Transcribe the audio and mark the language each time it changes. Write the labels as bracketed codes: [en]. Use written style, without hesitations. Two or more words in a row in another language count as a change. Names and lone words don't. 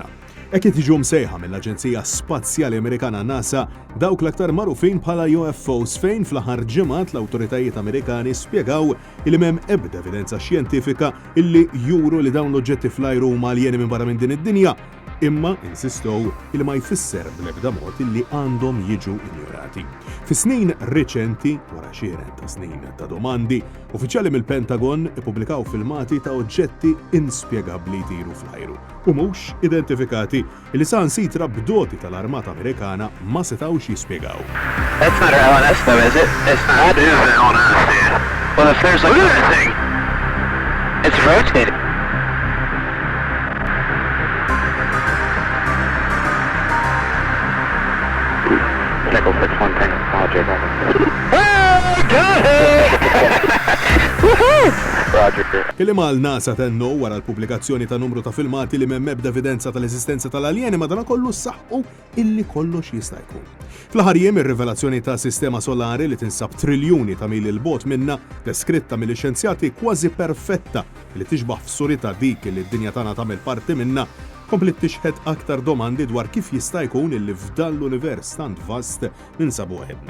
[mt] Ekk tiġu msejħa mill-Aġenzija Spazjali Amerikana NASA dawk l-aktar magħrufin bħala UFOs fejn fl-aħħar ġimgħat l-awtoritajiet Amerikani spjegaw li m'hemm ebda evidenza xjentifika illi juru li dawn l-oġġetti fl-ajru huma aljeni minn barra minn din id-dinja, imma insistow li ma jfisser bl-ebda mod illi għandhom jiġu injorati. Fi snin riċenti, wara xieren ta' snin ta' domandi, uffiċjali mill-Pentagon ippubblikaw filmati ta' oġġetti inspjegabbli jtiru fl-ajru u mhux identifikati li sansitra bdoti tal-Armata Amerikana ma setgħux jispjegaw. [en] That's not our LNS though, is it? It's not. What is an LNS, dude? Well, if there's like Look at that thing! it's rotating. Check over 613. Roger. Roger. [mt] Il-ima l-NASA tennu wara l-pubblikazzjoni ta' numru ta' filmati li m'hemm ebda evidenza tal-eżistenza tal-aljeni madankollu ssaħħu illi kollox jista' jkun. Fl-aħħar jiem ir-rivelazzjoni ta' sistema solari li tinsab triljuni ta' mili l-bogħod minna deskritta mill-xjenzjati kważi perfetta li tixbaħ f'surita dik li d-dinja tagħna tagħmel parti minna komplet tixħed aktar domandi dwar kif jista' jkun illi f'dan l-univers tant vast ninsabu waħedna.